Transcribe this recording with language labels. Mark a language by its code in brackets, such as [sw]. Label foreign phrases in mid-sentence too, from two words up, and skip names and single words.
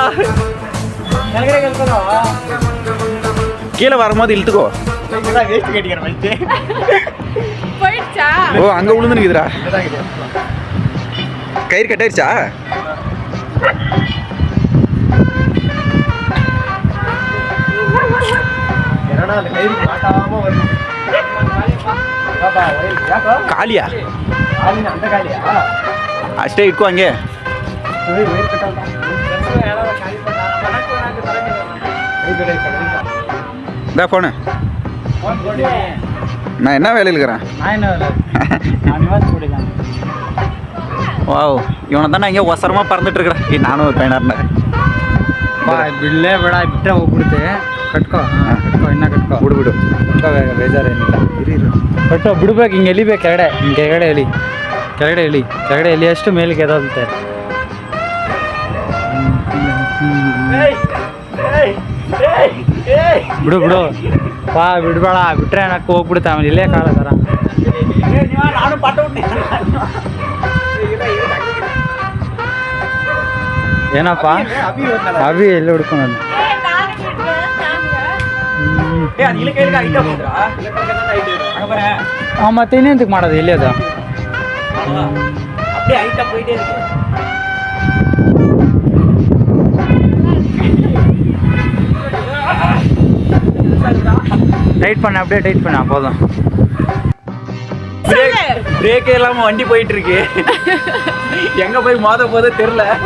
[ta] கீழே வரும்போது இழுத்துக்கோ ஓ அங்க விழுந்து நிக்குதுடா கயிறு கட்டாயிருச்சா [kn] காலியா ಅಷ್ಟೇ ಇಟ್ಕೋ ಹಂಗೆ ஃபோனு [ta] நான் என்ன வேலையில் இருக்கிறேன் வாவ் இவனை தான் நான் இங்கே ஒசரமாக பறந்துட்டு இருக்கிறேன் நானும் ஒரு பையனாக [kn] ಬಿಡ್ಲೇ ಬೇಡ ಬಿಟ್ಟರೆ ಹೋಗ್ಬಿಡುತ್ತೆ ಕಟ್ಕೋ ಕಟ್ಕೋ ಇನ್ನ ಕಟ್ಕೋ ಬಿಡು ಬಿಡು ಕಟ್ಕೋ ಬೇಜಾರೇನಿಲ್ಲ ಇರು ಕಟ್ಟೋ ಬಿಡ್ಬೇಕು ಹಿಂಗೆ ಎಲಿಬೇಕು ಕೆಳಗಡೆ ಎಲಿ ಕೆಳಗಡೆ ಎಲಿ ಅಷ್ಟು ಮೇಲಿಗೆ ಎದೋಗುತ್ತೆ ಬಿಡು ಪಾ ಬಿಡ್ಬೇಡ ಬಿಟ್ರೆ ಏನಕ್ಕೆ ಹೋಗ್ಬಿಡುತ್ತೆ ಆಮೇಲೆ ಇಲ್ಲೇ ಕಾಳದಾರ ಏನಪ್ಪ ಅಭಿ ಎಲ್ಲಿ ಹುಡ್ಕೊಂಡು ಮತ್ತೆ ಇನ್ನೆಂತಕ್ಕೆ ಮಾಡೋದು ಇಲ್ಲಿ ಅದು [ta] டைட் பண்ண அப்படியே டைட் பண்ண போதும் பிரேக்கே இல்லாம வண்டி போயிட்டு இருக்கு எங்க போய் மோத போதே தெரியல